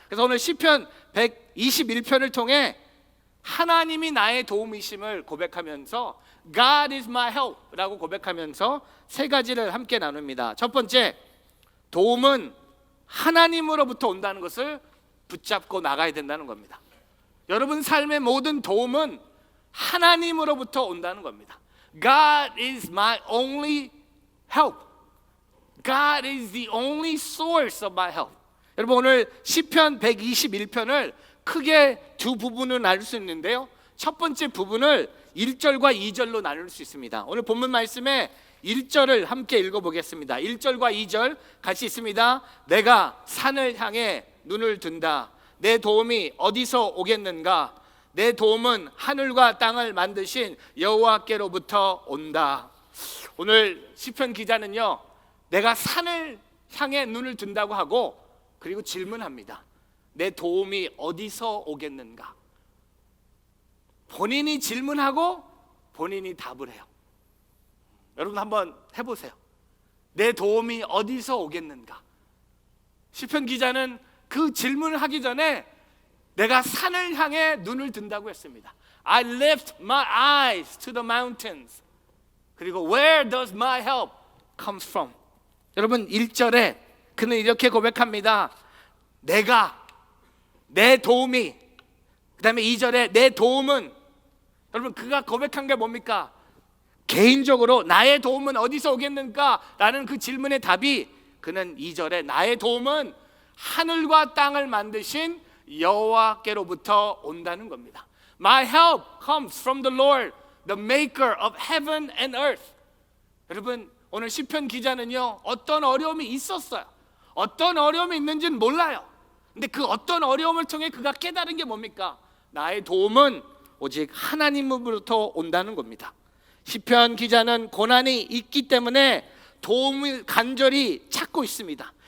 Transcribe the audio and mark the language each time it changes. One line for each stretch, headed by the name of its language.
Korean: 그래서 오늘 시편 121편을 통해 하나님이 나의 도움이심을 고백하면서
English: God is my help
Korean: 라고 고백하면서 세 가지를 함께 나눕니다. 첫 번째, 도움은 하나님으로부터 온다는 것을 붙잡고 나가야 된다는 겁니다. 여러분 삶의 모든 도움은 하나님으로부터 온다는 겁니다.
English: God is my only help. God is the only source of my help.
Korean: 여러분, 오늘 시편 121편을 크게 두 부분으로 나눌 수 있는데요, 첫 번째 부분을 1절과 2절로 나눌 수 있습니다. 오늘 본문 말씀에 1절을 함께 읽어보겠습니다. 1절과 2절 같이 있습니다. 내가 산을 향해 눈을 든다. 내 도움이 어디서 오겠는가? 내 도움은 하늘과 땅을 만드신 여호와께로부터 온다. 오늘 시편 기자는요, 내가 산을 향해 눈을 든다고 하고 그리고 질문합니다. 내 도움이 어디서 오겠는가? 본인이 질문하고 본인이 답을 해요. 여러분 한번 해보세요. 내 도움이 어디서 오겠는가? 시편 기자는 그 질문을 하기 전에 내가 산을 향해 눈을 든다고 했습니다.
English: I lift my eyes to the mountains.
Korean: 그리고
English: where does my help comes from?
Korean: 여러분, 1절에 그는 이렇게 고백합니다. 내 도움이, 그 다음에 2절에 내 도움은, 여러분 그가 고백한 게 뭡니까? 개인적으로 나의 도움은 어디서 오겠는가? 라는 그 질문의 답이, 그는 2절에 나의 도움은 하늘과 땅을 만드신 여호와께로부터 온다는 겁니다.
English: My help comes from the Lord, the maker of heaven and earth.
Korean: 여러분, 오늘 시편 기자는요, 어떤 어려움이 있었어요. 어떤 어려움이 있는지는 몰라요. 근데 그 어떤 어려움을 통해 그가 깨달은 게 뭡니까? 나의 도움은 오직 하나님으로부터 온다는 겁니다. 시편 기자는 고난이 있기 때문에 도움을 간절히 찾고 있습니다.